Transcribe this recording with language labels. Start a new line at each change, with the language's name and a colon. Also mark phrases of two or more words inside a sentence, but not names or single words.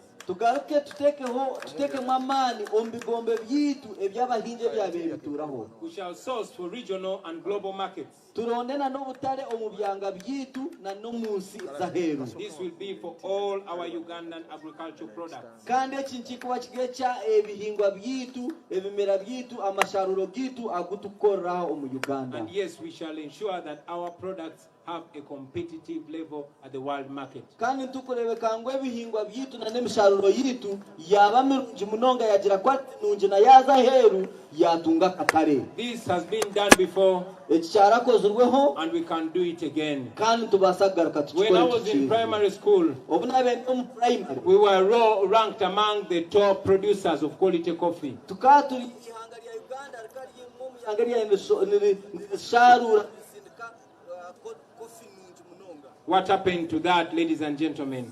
Nyankole: Tugaruke tuteke mamani ombigombe byitu ebyabahinje byabebituraho.
English: We shall source for regional and global markets.
Nyankole: Turondena n'obutale omu byanga byitu na no munsi zaheru.
English: This will be for all our Ugandan agricultural products.
Nyankole: Kandi ekinchikuba kigecha ebihingwa byitu ebimera byitu amasharuro byitu agutukora omu Uganda.
English: And yes, we shall ensure that our products have a competitive level at the world market.
Nyankole: Kandi tukurebeka ngo ebihingwa byitu na nemisharuro yitu yaba mirungi munonga yagira kwati nungi na yaza heru yatunga katare.
English: This has been done before and we can do it again. When I was in primary school, we were ranked among the top producers of quality coffee. What happened to that, ladies and gentlemen?